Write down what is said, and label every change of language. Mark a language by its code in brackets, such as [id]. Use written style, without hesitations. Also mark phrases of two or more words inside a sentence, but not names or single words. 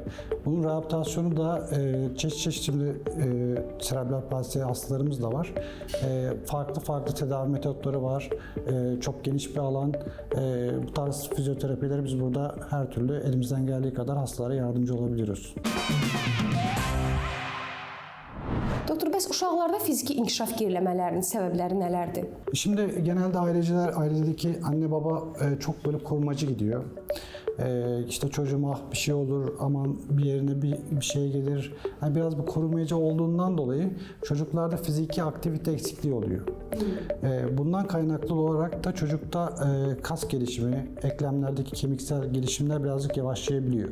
[tr] Bunun rehabilitasyonu da çeşit şimdi serebral palsi hastalarımız da var. Farklı tedavi metotları var. Çok geniş bir alan. Bu tarz fizyoterapileri biz burada her türlü elimizden geldiği kadar hastalara yardımcı olabiliyoruz. [az] Doktor, bəs uşaqlarda fiziki inkişaf geriləmələrinin səbəbləri nələrdir? [tr] Şimdi genelde ailedeki anne baba çok böyle korumacı gidiyor. İşte çocuğuma bir şey olur, aman bir yerine bir şey gelir. Yani biraz bu korumacı olduğundan dolayı çocuklarda fiziki aktivite eksikliği oluyor. Bundan kaynaklı olarak da çocukta kas gelişimi, eklemlerdeki kemiksel gelişimler birazcık yavaşlayabiliyor.